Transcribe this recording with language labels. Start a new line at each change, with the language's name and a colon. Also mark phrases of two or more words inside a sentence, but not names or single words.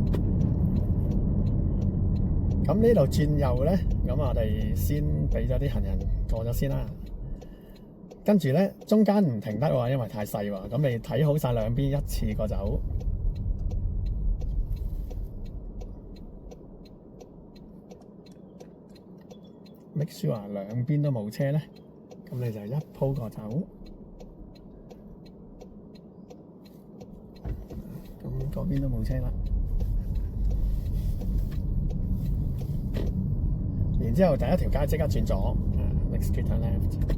Cantonese: 咁呢度轉右咧，咁我哋先俾咗啲行人過咗先啦。跟住咧，中間唔停得喎，因為太細喎。咁你睇好晒兩邊一次過走。
English: make sure
Cantonese: 兩邊都冇車咧。咁你就一鋪過走，咁嗰邊都冇車啦。然之後第一條街即刻轉左 ，
English: next street turn left。